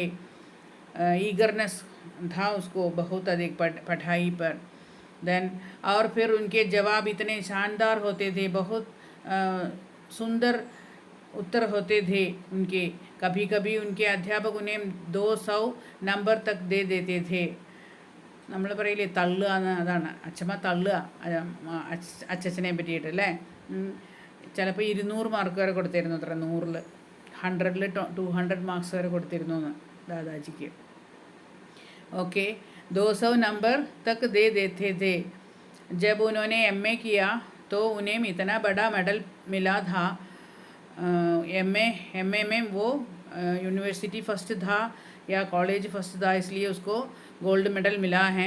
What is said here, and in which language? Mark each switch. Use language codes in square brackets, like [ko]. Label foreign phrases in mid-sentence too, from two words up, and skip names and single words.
[hi] ईगरनेस था उसको बहुत अधिक पढ़ाई पर। देन और फिर उनके जवाब इतने शानदार होते थे, बहुत सुंदर उत्तर होते थे उनके। कभी कभी उनके अध्यापक उन्हें 200 नंबर तक दे देते थे। [ml] നമ്മൾ പറയില്ലേ തള്ളുക എന്ന്, അതാണ് അച്ഛമ്മ തള്ളുക അച്ഛനെ പറ്റിയിട്ടല്ലേ. ചിലപ്പോൾ 200 മാർക്ക് വരെ കൊടുത്തിരുന്നു, അത്ര 100-ൽ 100-ൽ 200 മാർക്സ് വരെ കൊടുത്തിരുന്നു എന്ന് ദാദാജിക്ക്. [hi] ओके, 200 नंबर तक दे देते थे। जब उन्होंने एमए किया तो उन्हें इतना बड़ा मेडल मिला था। एमए में वो [en] university first [hi] था या [en] college first [hi] था, इसलिए उसको [en] gold medal [hi] मिला है।